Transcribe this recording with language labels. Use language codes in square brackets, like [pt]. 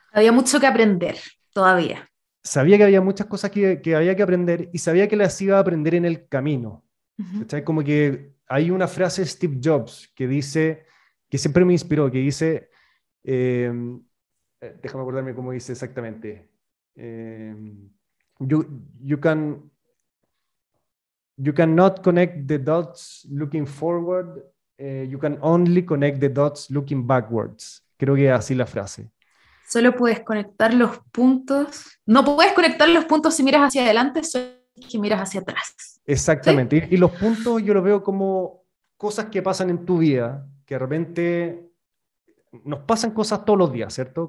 [es] Había mucho que aprender todavía. Sabía que había muchas cosas que había que aprender y sabía que las iba a aprender en el camino. Ujú. ¿Cachai? Como que hay una frase de Steve Jobs que dice, que siempre me inspiró, que dice, eh, déjame acordarme cómo dice exactamente. [en] Eh, you, you can, you cannot connect the dots looking forward, you can only connect the dots looking backwards. [es] Creo que es así la frase. Solo puedes conectar los puntos. No puedes conectar los puntos si miras hacia adelante, solo si miras hacia atrás. ¿Sí? Exactamente. Y los puntos yo los veo como cosas que pasan en tu vida, que de repente nos pasan cosas todos los días, ¿cierto?